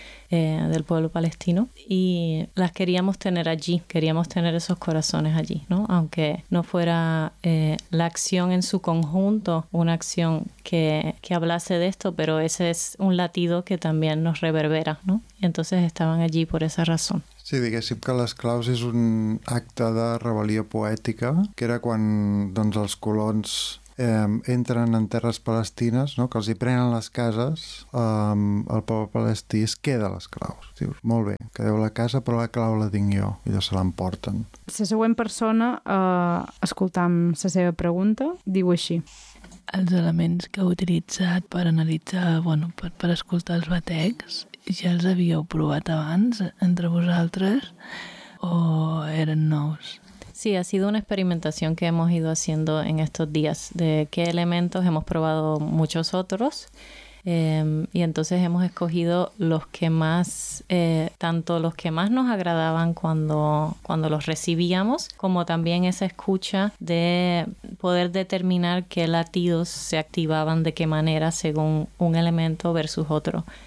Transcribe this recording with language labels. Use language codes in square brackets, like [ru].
[es] del pueblo palestino, y las queríamos tener allí, queríamos tener esos corazones allí, ¿no? Aunque no fuera la acción en su conjunto una acción que hablase de esto, pero ese es un latido que también nos reverbera, ¿no? Y entonces estaban allí por esa razón. [ca] Sí, diguéssim que les claus és un acte de rebel·lió poètica, que era quan doncs, els colons entren en terres palestines, no? Que els hi prenen les cases, el poble palestí es queda a les claus. Diu, molt bé, quedeu la casa, però la clau la tinc jo, i ja se l'emporten. La següent persona, escoltam la seva pregunta, diu així. Els elements que heu utilitzat per analitzar, bueno, per escoltar els batecs, ja els havíeu provat abans entre vosaltres o eren nous? [es] Sí, ha sido una experimentación que hemos ido haciendo en estos días, de qué elementos hemos probado muchos otros. Y entonces hemos escogido los que más, tanto los que más nos agradaban cuando los recibíamos, como también esa escucha de poder determinar qué latidos se activaban de qué manera según un elemento versus otro.